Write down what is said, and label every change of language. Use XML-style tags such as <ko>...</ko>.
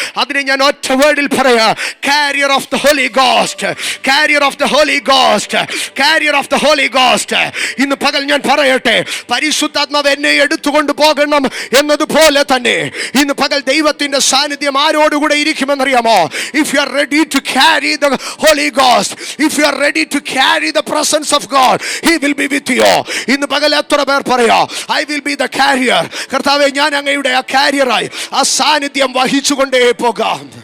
<ml>അതിനെ ഞാൻ ഒറ്റ വേർഡിൽ പറയാ:</ml> <en>Carrier of the Holy Ghost, carrier of the Holy Ghost, carrier of the Holy Ghost.</en> <ml>ഇന്ന് പകൽ ഞാൻ പറയട്ടെ, പരിശുദ്ധാത്മാവ് എന്നെ എടുത്തുകൊണ്ട് പോകണം എന്നതുപോലെ തന്നെ ഇന്ന് പകൽ ദൈവത്തിന്റെ സാന്നിധ്യം ആരോടുകൂടെ ഇരിക്കുമെന്നറിയാമോ?</ml> <en>If you are ready to carry the Holy Ghost, if you are ready to carry the presence of God, he will be with you.</en> <ml>ഇന്ന് പകൽ എത്ര പേർ പറയാ,</ml> <en>I will be the carrier.</en> <ml>കർത്താവേ, ഞാൻ അങ്ങയുടെ ആ കാരിയറായി ആ സാന്നിധ്യം വഹിച്ചുകൊണ്ടേ പോകാം.</ml>